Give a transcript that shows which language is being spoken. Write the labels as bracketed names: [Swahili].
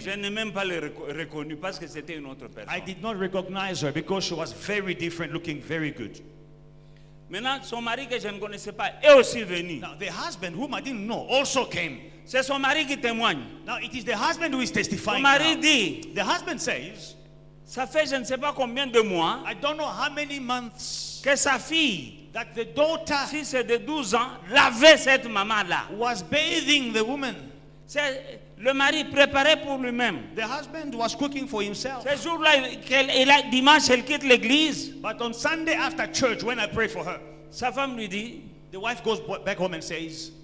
[French] Je n'ai même pas le reconnu parce que c'était une autre personne. [English] I did not recognize her because she was very different, looking very good. [French] Maintenant, son mari que je ne connaissais pas est aussi venu. [English] Now, the husband, whom I didn't know, also came. [French] C'est son mari qui témoigne. [English] Now, it is the husband who is [French] Son [English] testifying [French] mari [English] now. [French] dit, [English] The husband says, [French] ça fait je ne sais pas combien de mois [English] I don't know how many months [French] que sa fille, [English] that the daughter [French] si c'est de 12 ans, lavait cette maman-là. [English] was bathing the woman. [French] Le mari préparait pour lui-même. [English] The husband was cooking for himself. [French] Ce jour-là, dimanche, elle quitte l'église. [English] But on Sunday after church, when I prayed for her, [French] Sa femme lui dit, [English] the wife goes back home and says